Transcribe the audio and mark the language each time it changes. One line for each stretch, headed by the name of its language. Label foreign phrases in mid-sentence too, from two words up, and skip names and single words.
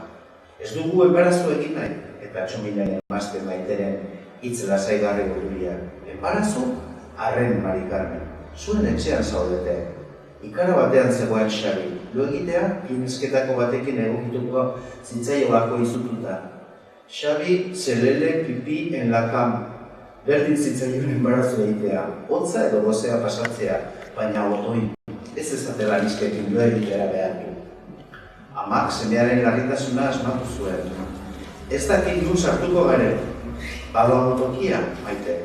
Basque: Ez dugu enbarazu egin nahi, eta Txominen emazte maiteren hitz lasaigarri gururia. Enbarazu, arren Mari Carmen, zuen etxean zaudete. Ikara batean zegoen Xabi, lo egitea, pinezketako batekin egokituko zitzaiolako izututa.
Spanish: Xabi, zelele pipi en la cam.
Basque: Berdin zitzaion enbarazu egitea, hotza edo gozea pasatzea, baina otoin, ez ezatela nizkekin lo egitea behar du. Amak semearen larritasuna asmatu zuen. Ez dakit nun sartuko garen, baloa motokia, maite.